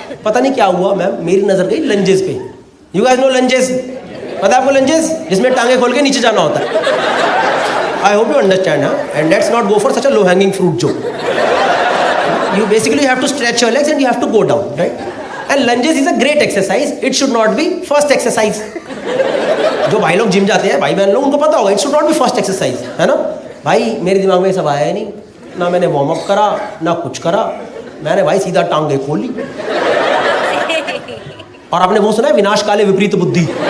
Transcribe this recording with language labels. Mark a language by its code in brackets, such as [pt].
[hi] पता नहीं क्या हुआ, मैम मेरी नजर गई लंजेस पे। [en] You guys know lunges? [hi] पता है आपको लंजेस, जिसमें टांगे खोल के नीचे जाना होता है। [en] I hope you understand, and let's not go for such a low hanging fruit [hi] जो [en] you basically have to stretch your legs and you have to go down, right? And lunges is a great exercise. It should not be first exercise. [hi] जो भाई लोग gym जाते हैं, भाई बहन लोग, उनको पता होगा [en] it should not be first exercise, [hi] है ना। भाई मेरे दिमाग में ये सब आया ही नहीं, ना मैंने वार्म अप करा ना कुछ करा। मैंने भाई सीधा टांगे खोल ली। और आपने वो सुना है विनाश काले विपरीत बुद्धि?